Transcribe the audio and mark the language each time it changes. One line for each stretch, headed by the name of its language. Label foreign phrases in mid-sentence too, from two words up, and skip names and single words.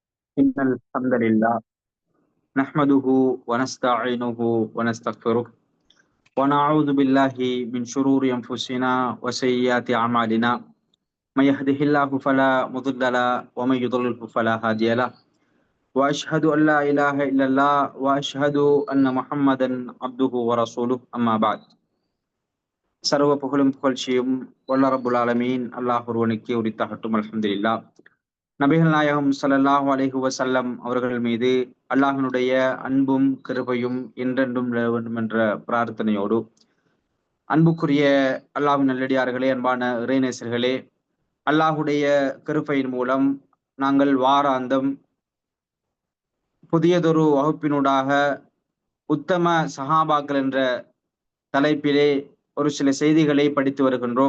Arabic: إن الحمد لله نحمده ونستعينه ونستغفره ونعوذ بالله من شرور أنفسنا وسيئات أعمالنا من يهده الله فلا مضل له ومن يضلله فلا هادي له وأشهد أن لا إله إلا الله وأشهد أن محمدا عبده ورسوله أما بعد.
Tamil: சர்வ புகழும் புகழ்ச்சியும் வல்ல
Arabic: رب العالمين
Tamil: அல்லாஹ் ஒருவனுக்கே உரித்தாகட்டும். அல்ஹம்துலில்லாஹ். நபிகள் நாயகம்
Arabic: صلى الله عليه وسلم
Tamil: அவர்கள் மீது அல்லாஹினுடைய அன்பும் கிருபையும் என்றென்றும் நிலவ வேண்டும் என்ற பிரார்த்தனையோடு, அன்புக்குரிய அல்லாஹ்வின் நல்லடியார்களே, அன்பான இறைநேசர்களே, அல்லாஹுடைய கிருபையின் மூலம் நாங்கள் வாராந்தம் புதியதொரு வகுப்பினூடாக உத்தம சஹாபாக்கள் என்ற தலைப்பிலே ஒரு சில செய்திகளை படித்து வருகின்றோம்.